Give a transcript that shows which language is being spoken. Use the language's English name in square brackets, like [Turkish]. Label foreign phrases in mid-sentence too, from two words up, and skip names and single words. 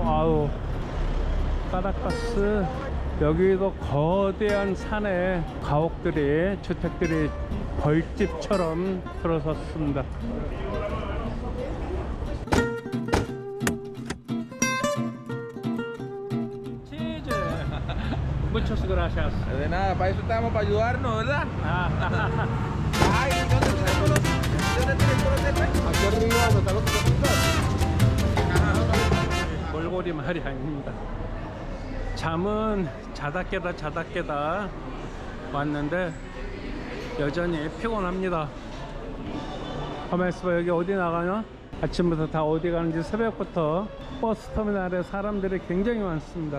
[Korean] 아우, 카라카스 여기도 거대한 산에 가옥들이, 주택들이 벌집처럼 들어섰습니다. 치즈. [Spanish] Muchas gracias. De nada, para eso estamos, para ayudarnos, ¿verdad? Ay, ¿dónde tienes todo el Aquí arriba, donde está lo que [Korean] 몰골이 말이 아닙니다. 잠은 자다 깨다 왔는데 여전히 피곤합니다. 가만있어 봐. 여기 어디 나가냐? 아침부터 다 어디 가는지 새벽부터 버스 터미널에 사람들이 굉장히 많습니다.